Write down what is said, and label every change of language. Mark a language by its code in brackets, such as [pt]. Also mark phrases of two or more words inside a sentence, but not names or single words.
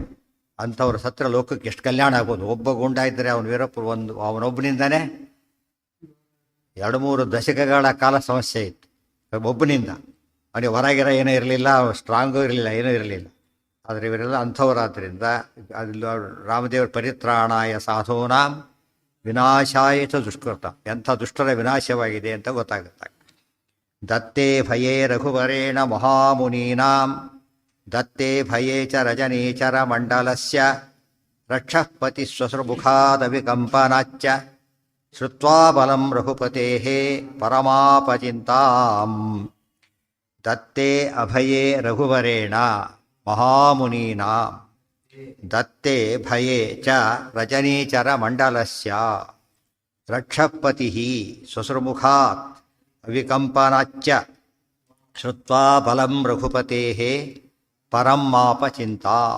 [kn] ಅಂಥವ್ರು ಸತ್ರ ಲೋಕಕ್ಕೆ ಎಷ್ಟು ಕಲ್ಯಾಣ ಆಗ್ಬೋದು. ಒಬ್ಬ ಗುಂಡ ಇದ್ದರೆ ಅವನು ವೀರಪ್ಪ ಅವನೊಬ್ಬನಿಂದನೇ 2-3 ದಶಕಗಳ ಕಾಲ ಸಮಸ್ಯೆ ಇತ್ತು. ಒಬ್ಬನಿಂದ ಅವನಿಗೆ ಹೊರಗಿರ ಏನೂ ಇರಲಿಲ್ಲ, ಸ್ಟ್ರಾಂಗು ಇರಲಿಲ್ಲ, ಏನೂ ಇರಲಿಲ್ಲ. ಆದರೆ ಇವರೆಲ್ಲ ಅಂಥವರಾದ್ದರಿಂದ ಅಲ್ಲಿ ರಾಮದೇವರ [sa] ಪರಿತ್ರಾಣಾಯ ಸಾಧೂನಾಂ ವಿನಾಶಾಯ ಚ ದುಷ್ಕೃತ, [kn] ಎಂಥ ದುಷ್ಟರ ವಿನಾಶವಾಗಿದೆ ಅಂತ ಗೊತ್ತಾಗುತ್ತೆ. [sa] ದತ್ತೇ ಭಯೇ ರಘುವರೇಣ ಮಹಾಮುನೀನಾಂ ದತ್ತೇ ಭಯೇ ಚ ರಜನೀಚರ ಮಂಡಲಸ್ಯ ರಕ್ಷಃ ಪತಿ ಸ್ವಸೃಮುಖಾದವಿಕಂಪನಾಚ್ಚ ಶ್ರುತ್ವಾ ಬಲಂ ರಘುಪತೇಃ ಪರಮಾಪಚಿಂತಾಂ. ದತ್ತೇ ಅಭಯೇ ರಘುವರೇಣ ಮಹಾಮುನೀನಾಂ ದತ್ತೇ ಭಯೇ ಚ ರಜನೀಚರ ಮಂಡಲಸ್ಯ ರಕ್ಷಃ ಪತಿಃ ಸ್ವಸೃಮುಖಾತ್ ಅವಿಕಂಪನಾಚ್ಚ ಶ್ರುತ್ವಾ ಬಲಂ ರಘುಪತೇಃ ಪರಮಾಪಚಿಂತಾಂ.